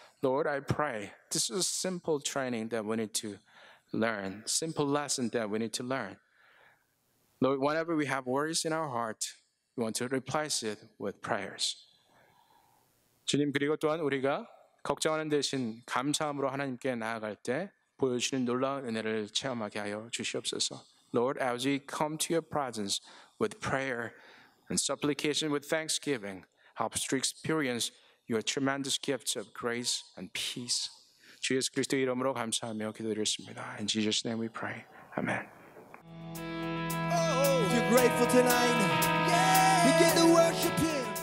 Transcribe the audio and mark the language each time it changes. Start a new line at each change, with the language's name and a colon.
English: Lord, I pray. This is a simple training that we need to learn, simple lesson that we need to learn. Lord, whenever we have worries in our heart, we want to replace it with prayers.
Korean: 주님, 그리고 또한 우리가 걱정하는 대신 감사함으로 하나님께 나아갈 때 보여주시는 놀라운 은혜를 체험하게 하여 주시옵소서.
English: Lord, as we come to your presence with prayer and supplication with thanksgiving, help us to experience your tremendous gifts of grace and peace.
Korean: 주 예수 그리스도의 이름으로 감사하며 기도드렸습니다.
English: In Jesus' name we pray. Amen. If you're grateful tonight, begin to worship Him.